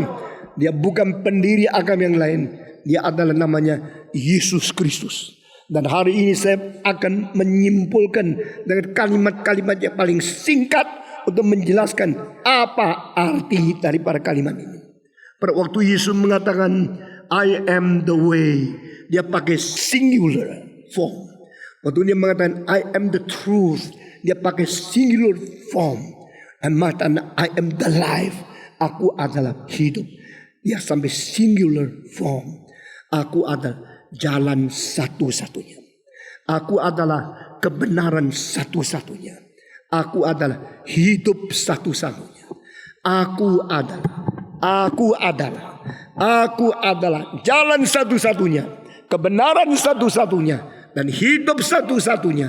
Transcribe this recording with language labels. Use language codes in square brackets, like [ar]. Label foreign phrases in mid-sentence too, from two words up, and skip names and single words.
[id] Dia bukan pendiri agama yang lain. Dia adalah namanya Yesus Kristus. Dan hari ini saya akan menyimpulkan dengan kalimat-kalimat yang paling singkat untuk menjelaskan apa arti daripada kalimat ini. Pada waktu Yesus mengatakan [en] I am the way, [id] dia pakai [en] singular form. [id] Waktu dia mengatakan [en] I am the truth, [id] dia pakai [en] singular form. [id] Dan mengatakan [en] I am the life, [id] aku adalah hidup, dia sampai [en] singular form. [id] Aku adalah jalan satu-satunya. Aku adalah kebenaran satu-satunya. Aku adalah hidup satu-satunya. Aku adalah jalan satu-satunya, kebenaran satu-satunya, dan hidup satu-satunya.